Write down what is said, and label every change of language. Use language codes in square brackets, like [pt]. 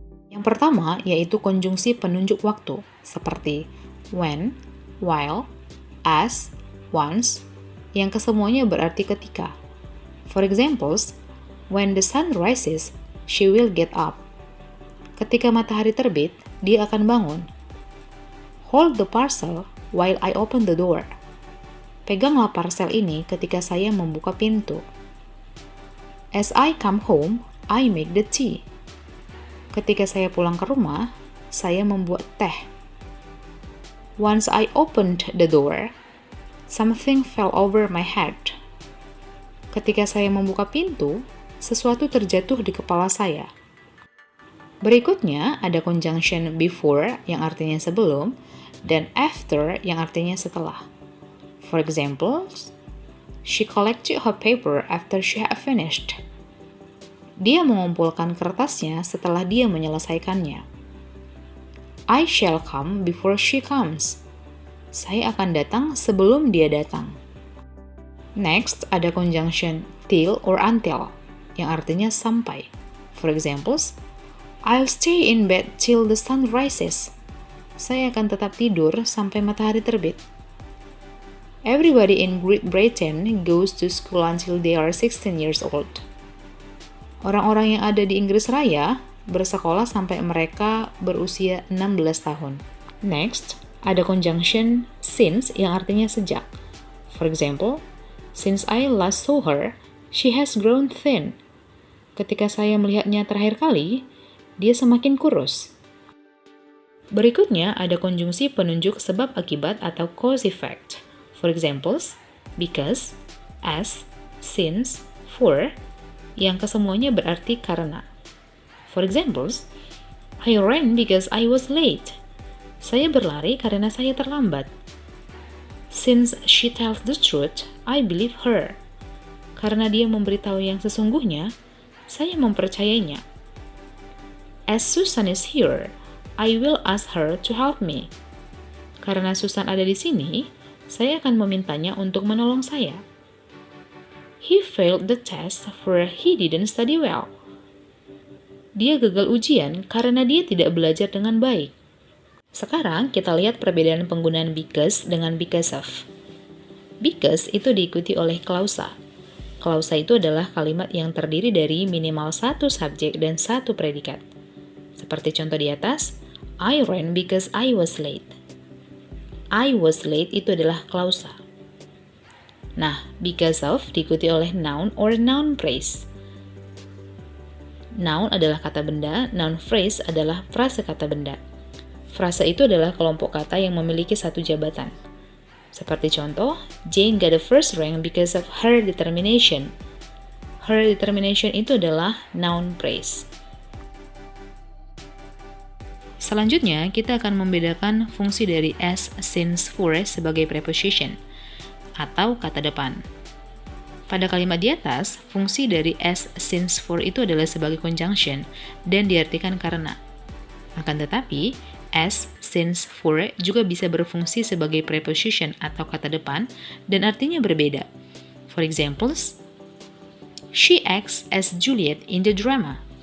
[id] Yang pertama yaitu konjungsi penunjuk waktu, seperti when, while, as, once, yang kesemuanya berarti ketika. [en] For examples, when the sun rises, she will get up. [id] Ketika matahari terbit, dia akan bangun. [en] Hold the parcel while I open the door. [id] Peganglah parcel ini ketika saya membuka pintu. [en] As I come home, I make the tea. [id] Ketika saya pulang ke rumah, saya membuat teh. [en] Once I opened the door, something fell over my head. [id] Ketika saya membuka pintu, sesuatu terjatuh di kepala saya. Berikutnya ada conjunction before yang artinya sebelum dan after yang artinya setelah. [en] For example, she collected her paper after she had finished. [id] Dia mengumpulkan kertasnya setelah dia menyelesaikannya. [en] I shall come before she comes. [id] Saya akan datang sebelum dia datang. Next ada conjunction till or until yang artinya sampai. [en] For examples, I'll stay in bed till the sun rises. [id] Saya akan tetap tidur sampai matahari terbit. [en] Everybody in Great Britain goes to school until they are 16 years old. [id] Orang-orang yang ada di Inggris Raya bersekolah sampai mereka berusia 16 tahun. Next, ada conjunction since yang artinya sejak. [en] For example, since I last saw her, she has grown thin. [id] Ketika saya melihatnya terakhir kali, dia semakin kurus. Berikutnya ada konjungsi penunjuk sebab akibat atau cause effect. [en] For examples, because, as, since, for, [id] yang kesemuanya berarti karena. [en] For examples, I ran because I was late. [id] Saya berlari karena saya terlambat. [en] Since she tells the truth, I believe her. [id] Karena dia memberitahu yang sesungguhnya, saya mempercayainya. [en] As Susan is here, I will ask her to help me. [id] Karena Susan ada di sini, saya akan memintanya untuk menolong saya. [en] He failed the test for he didn't study well. [id] Dia gagal ujian karena dia tidak belajar dengan baik. Sekarang kita lihat perbedaan penggunaan because dengan because of. Because itu diikuti oleh klausa. Klausa itu adalah kalimat yang terdiri dari minimal satu subjek dan satu predikat. Seperti contoh di atas, [en] I ran because I was late. I was late [id] itu adalah klausa. Nah, because of diikuti oleh noun or noun phrase. Noun adalah kata benda, noun phrase adalah frase kata benda. Frase itu adalah kelompok kata yang memiliki satu jabatan. Seperti contoh, [en] Jane got the first rank because of her determination. [id] Her determination itu adalah noun phrase. Selanjutnya, kita akan membedakan fungsi dari as, since, for sebagai preposition atau kata depan. Pada kalimat di atas, fungsi dari as, since, for itu adalah sebagai conjunction dan diartikan karena. Akan tetapi, as, since, for juga bisa berfungsi sebagai preposition atau kata depan dan artinya berbeda. [en] For examples, she acts as Juliet in the drama.